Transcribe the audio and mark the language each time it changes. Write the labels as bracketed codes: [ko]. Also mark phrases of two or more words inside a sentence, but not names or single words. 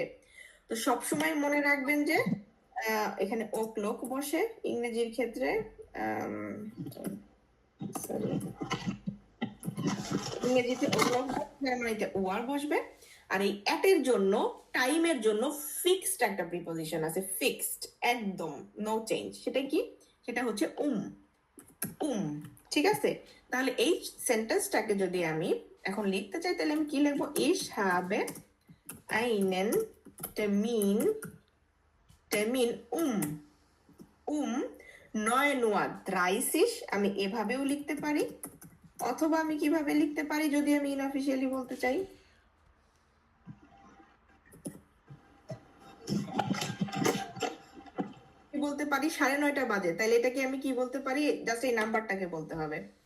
[bn] তো সবসময় মনে রাখবেন যে এখানে ও ক্লক বসে ইংরেজির ক্ষেত্রে, sorry, ইংরেজিতে ও ক্লক জার্মানিতে ওয়ার বসবে। আর এই অ্যাটের জন্য, টাইমের জন্য ফিক্সড একটা প্রিপোজিশন আছে, ফিক্সড, একদম [en] no change. [bn] সেটা কি? সেটা হচ্ছে ঠিক আছে? তাহলে এই সেন্টেন্সটাকে যদি আমি এখন লিখতে চাই, তাহলে আমি কি লিখবো? [de] Ich habe einen Termin um 9:30 Uhr। [bn] আমি এভাবেও লিখতে পারি, অথবা আমি কিভাবে লিখতে পারি যদি আমি ইনঅফিশিয়ালি বলতে চাই? বলতে পারি 9:30 বাজে। তাহলে এটাকে আমি কি বলতে পারি? জাস্ট এই নাম্বারটাকে বলতে হবে,